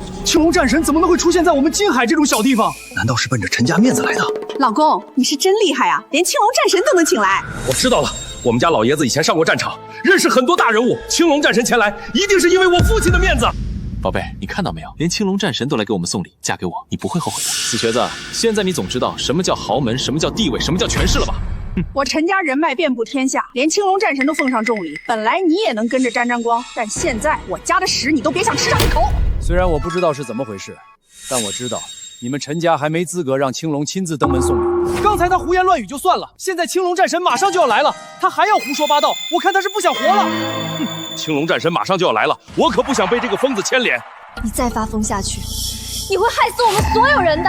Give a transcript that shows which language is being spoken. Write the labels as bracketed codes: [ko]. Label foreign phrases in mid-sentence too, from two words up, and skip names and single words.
[zh] 青龍戰神怎麼能會出現在我們金海這種小地方？難道是奔着陳家面子來的？老公，你是真厲害啊，連青龍戰神都能請來。我知道了，我們家老爺子以前上過戰場，認識很多大人物。青龍戰神前來，一定是因為我父親的面子。宝貝，你看到沒有？連青龙戰神都來給我們送禮，嫁給我，你不會後悔的。死瘸子，现在你總知道什麼叫豪門，什麼叫地位，什麼叫權勢了吧？我陳家人脈遍布天下，連青龍戰神都奉上重禮。本來你也能跟着沾沾光，但现在我家的屎你都別想吃上一口。雖然我不知道是怎麼回事，但我知道你們陳家還沒資格讓青龍親自登門送禮。剛才他胡言亂語就算了，現在青龍戰神馬上就要來了，他還要胡說八道，我看他是不想活了。青龍戰神馬上就要來了，我可不想被這個瘋子牽連。你再發瘋下去，你會害死我們所有人的。